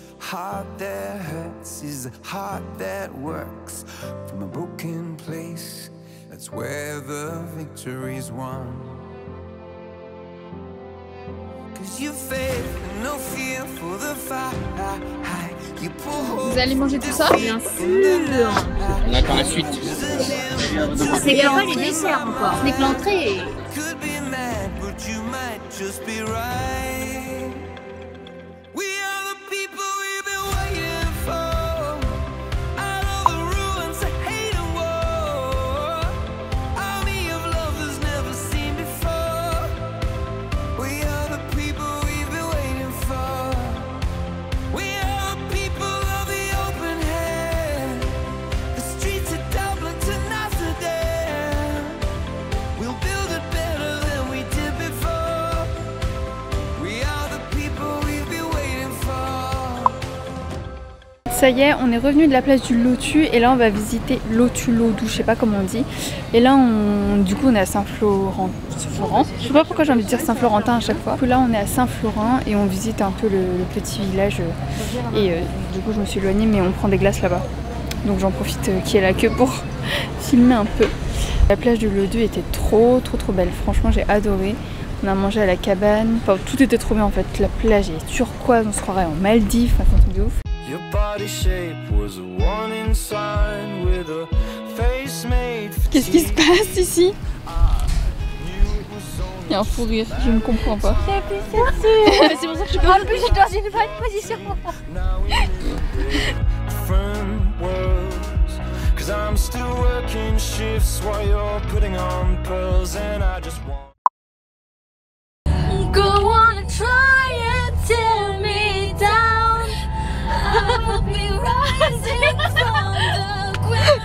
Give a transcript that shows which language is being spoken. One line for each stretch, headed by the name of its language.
English: Heart that hurts is a heart that works. From a broken place, that's where the victory's won. 'Cause you faith and no fear for the fight. You pull hope.
French: Vous allez manger tout ça? Bien sûr. On attend la suite. C'est quand même les desserts encore. Ce n'est que l'entrée.
English: Could be mad, but you might just be right. We are the people we've been waiting for. Out of the ruins of hate and war, army of love that's never seen before. We are the people we've been waiting for. We are the people of the open hand. The streets of Dublin to Amsterdam. We'll build it better than we did before. We are the people we've been waiting for.
French: Ça y est, on est revenu de la place du Lotus et là on va visiter Lotu-Lodou, je sais pas comment on dit. Et là du coup on est à Saint-Florent. Je sais pas pourquoi j'ai envie de dire Saint-Florentin à chaque fois. Du coup là on est à Saint-Florin et on visite un peu le petit village. Et du coup je me suis éloignée mais on prend des glaces là-bas. Donc j'en profite qu'il y ait la queue pour filmer un peu. La plage du Lotus était trop belle, franchement j'ai adoré. On a mangé à la cabane, enfin tout était trop bien en fait. La plage est turquoise, on se croirait en Maldives, enfin c'est un truc de ouf.
English: Your body shape was a warning sign with a face made for
French: Qu'est-ce qui se passe ici? Il y a un fou rire, je ne comprends pas. C'est pour ça que je suis en plus, je suis dans une bonne position.
English: different worlds. 'Cause I'm still working shifts while you're putting on pearls, and I just want. Go on and try and tear me down. I'll be rising from the ground.